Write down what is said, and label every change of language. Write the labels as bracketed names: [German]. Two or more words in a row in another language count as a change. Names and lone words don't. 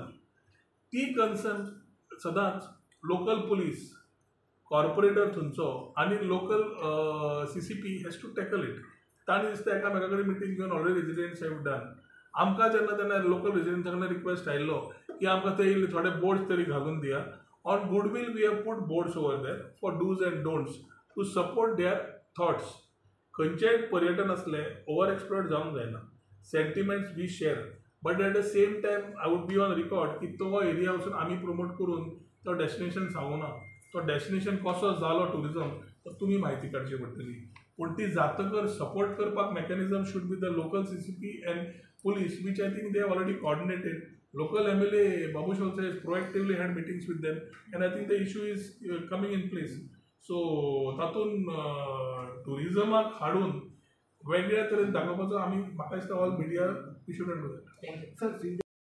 [English] ती कन्सर्न सदांच local police, corporator [Konkani] थंयचो आनी [English] local CCP has to tackle it. [Konkani] तांणी दिसता एकामेका कडेन मिटींग घेवन [English] already residents have done. [Konkani] आमकां जेन्ना तेन्ना लोकल रेजिडेंट्सा कडल्यान रिक्वेस्ट आयिल्लो की आमकां ते थोडे बोर्ड्स तरी घालून दिया. [English] On goodwill we have put boards over there for dos and don'ts to support their thoughts. [Konkani] खंयचेंय पर्यटन असलें [English] over exploit [Konkani] जावंक जायना. [English] sentiments we share, but at the same time I would be on record [Konkani] की तो एरिया वचून आमी प्रमोट करून तो डेस्टिनेशन सांगूं ना. तो डेस्टिनेशन कसो जालो टुरिझम तो तुमी म्हायती काडची पडटली. पूण ती जातकर सपोर्ट करपाक [English] mechanism should be the local CCP and police, which I think they have already coordinated. Local MLA Babu Sholse has proactively had meetings with them, and I think the issue is coming in place. [Konkani] So तातून टुरिझमाक हाडून वेगळ्या तरेन दाखोवपाचो आमी म्हाका दिसता [English] all media we should do that.